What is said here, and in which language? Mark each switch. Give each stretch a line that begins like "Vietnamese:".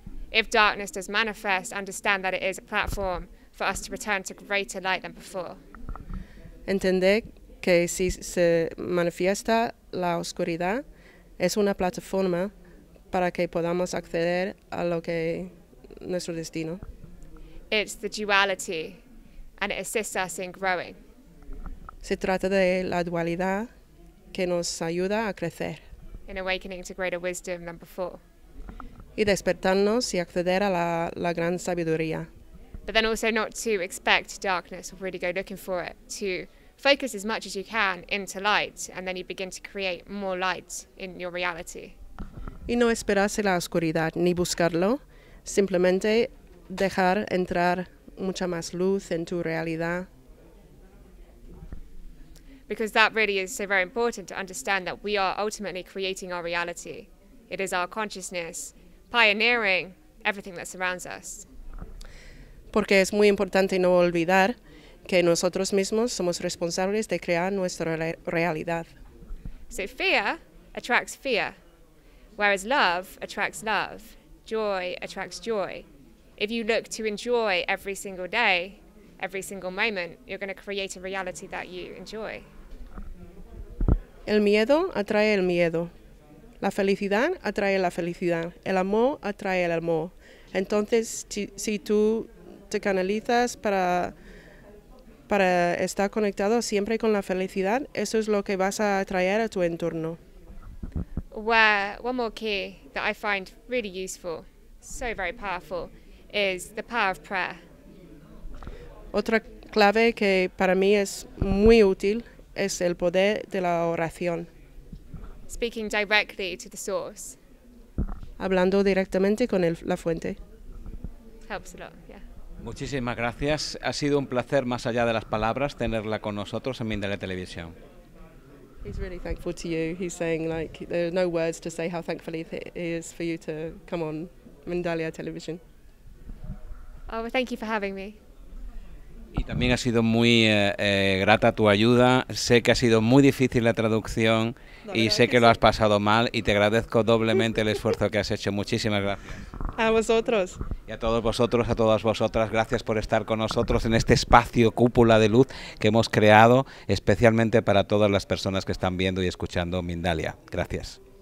English: If darkness does manifest, understand that it is a platform for us to return to greater light than before.
Spanish: Entender que si se manifiesta la oscuridad, es una plataforma para que podamos acceder a lo que nuestro destino.
English: It's the duality, and it assists us in growing.
Spanish: Se trata de la dualidad que nos ayuda a crecer.
English: In awakening to greater wisdom than before.
Spanish: Y despertarnos y acceder a la gran sabiduría.
English: But then also not to expect darkness or really go looking for it, to focus as much as you can into light, and then you begin to create more light in your reality.
Spanish: Y no esperarse la oscuridad ni buscarlo, simplemente dejar entrar mucha más luz en tu realidad.
English: Because that really is so very important to understand that we are ultimately creating our reality. It is our consciousness pioneering everything that surrounds us.
Spanish: Porque es muy importante no olvidar que nosotros mismos somos responsables de crear nuestra realidad.
English: So fear attracts fear, whereas love attracts love. Joy attracts joy. If you look to enjoy every single day, every single moment, you're going to create a reality that you enjoy.
Spanish: El miedo atrae el miedo. La felicidad atrae la felicidad. El amor atrae el amor. Entonces, si tú te canalizas para estar conectado siempre con la felicidad, eso es lo que vas a atraer a tu entorno.
English: One more key that I find really useful, so very powerful, is the power of prayer.
Spanish: Otra clave que para mí es muy útil es el poder de la oración.
English: Speaking directly to the source.
Spanish: Hablando directamente con la fuente.
English: Helps a lot, yeah.
Spanish: Muchísimas gracias. Ha sido un placer, más allá de las palabras, tenerla con nosotros en Mindalia Televisión.
English: He's really thankful to you. He's saying like there are no words to say how thankful he is for you to come on Mindalia Television. Oh, well, thank you for having me.
Spanish: Y también ha sido muy grata tu ayuda. Sé que ha sido muy difícil la traducción y sé que lo has pasado mal y te agradezco doblemente el esfuerzo que has hecho. Muchísimas gracias. A vosotros. Y a todos vosotros, a todas vosotras, gracias por estar con nosotros en este espacio cúpula de luz que hemos creado especialmente para todas las personas que están viendo y escuchando Mindalia. Gracias.